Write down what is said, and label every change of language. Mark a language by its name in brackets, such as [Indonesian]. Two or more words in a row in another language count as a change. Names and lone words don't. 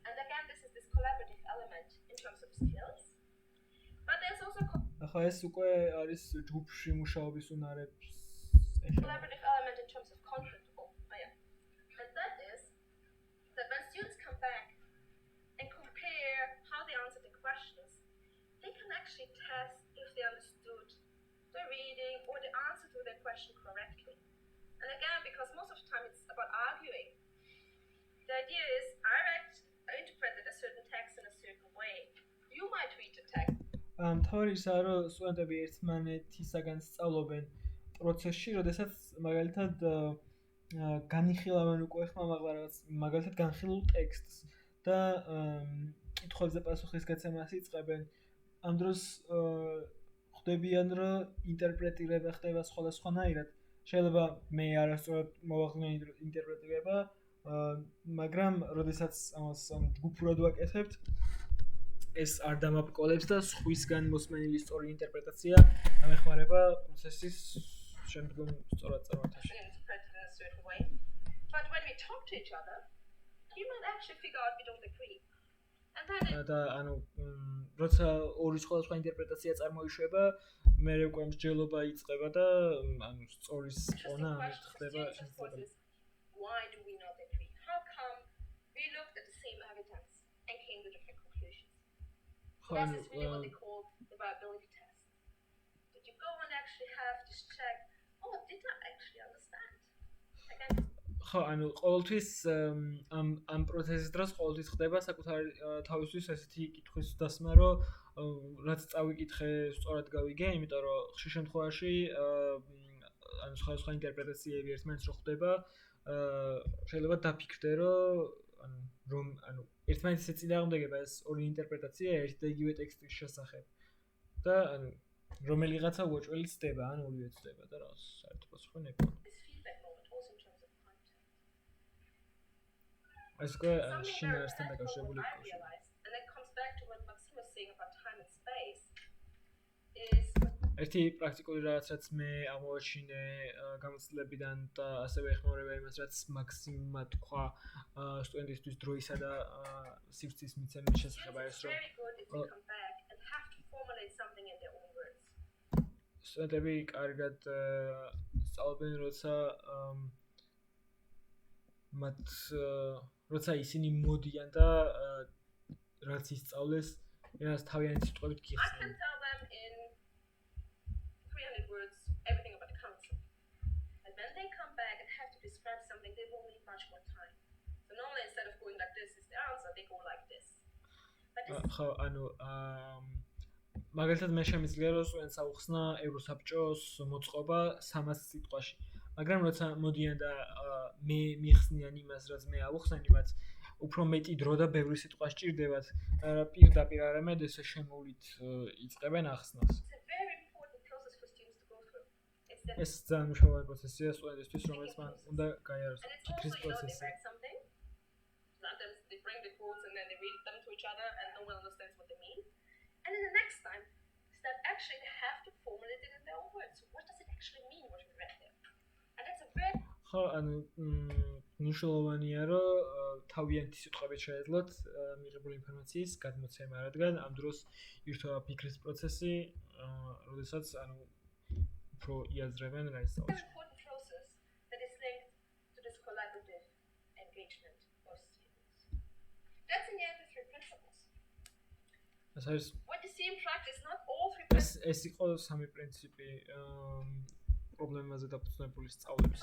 [English] And again, this is this collaborative element in terms of skills. But there's also [Georgian] ახლა ეს უკვე არის ჯგუფში მუშაობის უნარებს ეხება. [English] collaborative element in terms of conflict. And that is that when students come back and compare how they answered the questions, they can actually test if they understood the reading or the answer to their question correctly. And again, because most of the time it's about arguing, the idea is I interpreted a certain text in a certain way. You might read the text. [Georgian] მთავარი ისაა, რომ სტუდენტები ერთმანეთისაგან სწავლობენ პროცესში, როდესაც მაგალითად განიხილავენ უკვე ხმამაღლა რაღაც მაგალითად განხილულ ტექსტს და კითხვებზე პასუხის გაცემას იწყებენ. ამ დროს ხვდებიან, რომ ინტერპრეტირება ხდება სხვადასხვანაირად. შეიძლება მე არასწორად მოვახდინო ინტერპრეტირება, მაგრამ როდესაც ამას ჯგუფურად ვაკეთებთ, ეს არ დამაბრკოლებს და სხვისგან მოსმენილი სწორი ინტერპრეტაცია ამეხმარება პროცესის შემდგომ სწორად წარმართაში. [English] But when we talk to each other, you might actually figure out we don't agree. And then [Georgian] და ანუ როცა ორი სხვადასხვა ინტერპრეტაცია წარმოიშვება, მე უკვე მსჯელობა იწყება და ანუ სწორის პონა ხდება შესაძლებელი. [English] Why do we not agree? How come we looked at the same evidence and came to different conclusions? This is really what they call the viability test. Did you go and actually have this check? Oh, did I actually understand? Again, [Georgian] ხო, ანუ ყოველთვის ამ პროცესის დროს ყოველთვის ხდება საკუთარი თავისთვის ესეთი კითხვის დასმა, რომ რაც წავიკითხე, სწორად გავიგე, იმიტომ რომ ხშირ შემთხვევაში ანუ სხვა ინტერპრეტაციები ერთმანეთს რო ხდება, შეიძლება დაფიქრდე, რომ ერთმანეთის ეწინააღმდეგება ეს ორი ინტერპრეტაცია ერთი და იგივე ტექსტის შესახებ. და ანუ რომელიღაცა უოჭველი ცდება, ან ორივე ცდება და რაღაც საერთო პასუხი ნეკვა. ეს უკვე შინაარსთან დაკავშირებული კავშირია. [English] And that comes back to what Maxim was saying about time and space. [Georgian] ერთი პრაქტიკული რაღაც რაც მე ამოვაჩინე გამოცდილებიდან და ასევე ეხმარება იმას რაც მაქსიმმა თქვა სტუდენტისთვის დროისა და სივრცის მიცემის შესახებ არის რომ სტუდენტები კარგად სწავლობენ როცა ისინი მოდიან და რაც ისწავლეს ერთად თავიანთი სიტყვებით გიხსნენ. [English] Everything about the council. And when they come back and have to describe something, they will need much more time. So normally instead of going like this is the answer, they go like this. But this [Georgian] ხო, ანუ მაგალითად მე შემიძლია რომ სტუდენტს აუხსნა ევროსაბჭოს მოწყობა 300 სიტყვაში. მაგრამ როცა მოდიან და მე მიხსნიან იმას, რაც მე ავუხსნენ იმას, უფრო მეტი დრო და ბევრი სიტყვა სჭირდებათ. პირდაპირ არამედ ესე შემოვლით იწყებენ ახსნას. ეს ძალიან მნიშვნელოვანი პროცესია სტუდენტისთვის, რომელიც მან უნდა გაიაროს ფიქრის პროცესი. [English] Sometimes they bring the quotes and then they read them to each other and no one understands what they mean. And then the next time is that actually they have to formulate it in their own words. So what does it actually mean what we read there? And that's a very [Georgian] ხო, ანუ მნიშვნელოვანია, რომ თავიანთი სიტყვებით შეეძლოთ მიღებული ინფორმაციის გადმოცემა, რადგან ამ დროს ირთვება ფიქრის პროცესი, როდესაც ანუ უფრო იაზრებენ რა ისწავლეს. [English] important process that is linked to this collaborative engagement for students. That's in the end the three principles. [Georgian] ეს არის [English] What you see in practice, not all three principles [Georgian] ეს იყო სამი პრინციპი პრობლემაზე დაფუძნებული სწავლების.